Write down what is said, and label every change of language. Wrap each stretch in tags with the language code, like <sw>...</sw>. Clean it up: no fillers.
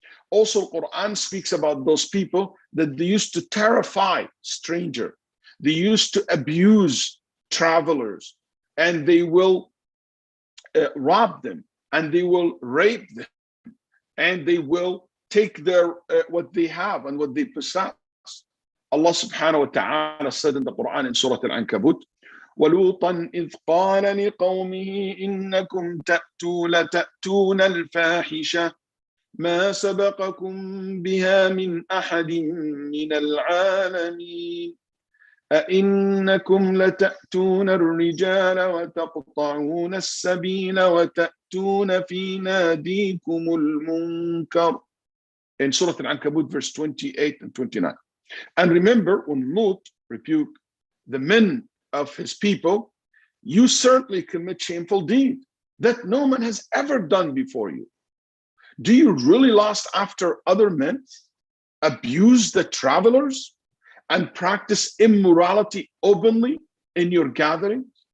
<en>Also, Quran speaks about those people that they used to terrify stranger. They used to abuse travelers, and they will rob them, and they will rape them, and they will take their what they have and what they possess. Allah subhanahu wa ta'ala said in the Quran in Surah Al-Ankabut,</en> <ar>وَلُوطًا إِذْ قَالَ لِقَوْمِهِ إِنَّكُمْ لَتَأْتُونَ الْفَاحِشَةَ ما سبقكم بها من أحد من العالمين أئنكم لتأتون الرجال وتقطعون السبيل وتأتون في ناديكم المنكر.</ar> <en>In Surah Al-Ankabut, verse 28 and 29. And remember, when Lut rebuked the men of his people, you certainly commit shameful deed that no man has ever done before you. Do you really lust after other men, abuse the travelers, and practice immorality openly in your gatherings?</en>